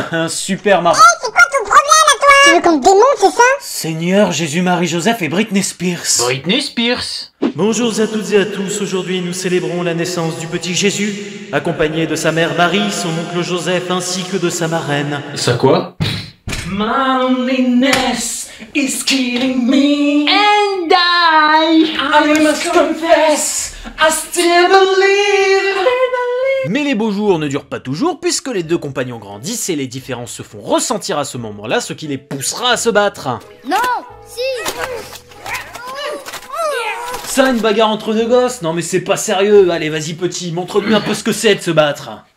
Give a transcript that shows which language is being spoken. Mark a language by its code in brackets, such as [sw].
[fr] Super marrant. Hey, c'est quoi ton problème à toi? Tu veux qu'on te démonte, c'est ça? Seigneur Jésus-Marie-Joseph et Britney Spears. Britney Spears. Bonjour à toutes et à tous, aujourd'hui nous célébrons la naissance du petit Jésus, accompagné de sa mère Marie, son oncle Joseph ainsi que de sa marraine. Ça quoi? [en] My loneliness is killing me, And I must confess, I still believe. [fr] Mais les beaux jours ne durent pas toujours, puisque les deux compagnons grandissent et les différences se font ressentir à ce moment-là, ce qui les poussera à se battre. Non, si. Ça, une bagarre entre deux gosses? Non mais c'est pas sérieux, allez vas-y petit, montre-lui un peu ce que c'est de se battre.